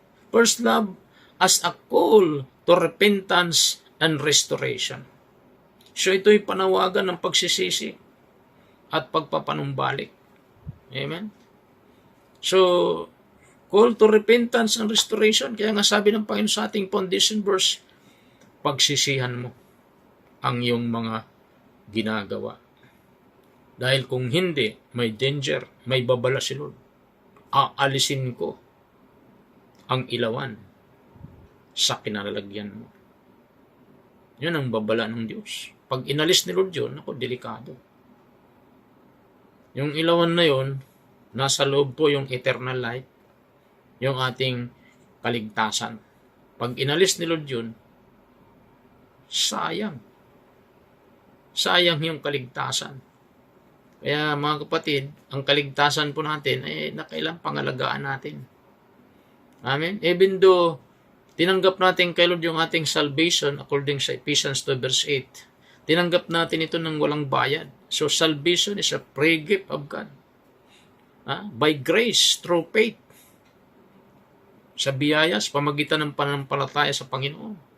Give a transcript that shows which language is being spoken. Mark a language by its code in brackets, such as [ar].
[en] First love as a call to repentance and restoration. [tl] So, ito'y panawagan ng pagsisisi at pagpapanumbalik. Amen? [en] So, call to repentance and restoration. [tl] Kaya nga sabi ng Panginoon sa ating foundation verse, pagsisihan mo ang iyong mga ginagawa. Dahil kung hindi, may danger, may babala si Lord. Aalisin ko ang ilawan sa kinalalagyan mo. Yun ang babala ng Diyos. Pag inalis ni Lord yun, ako, delikado. Yung ilawan na yun, nasa loob po yung eternal life, yung ating kaligtasan. Pag inalis ni Lord yun, sayang. Sayang yung kaligtasan. Kaya mga kapatid, ang kaligtasan po natin ay nakailang pangalagaan natin. Amen? [en] Even though [tl] tinanggap natin kay Lord yung ating salvation according sa Ephesians 2 verse 8, tinanggap natin ito ng walang bayad. [en] So salvation is a free gift of God. By grace, through faith. [tl] Sa biyaya, sa pamagitan ng pananampalataya sa Panginoon.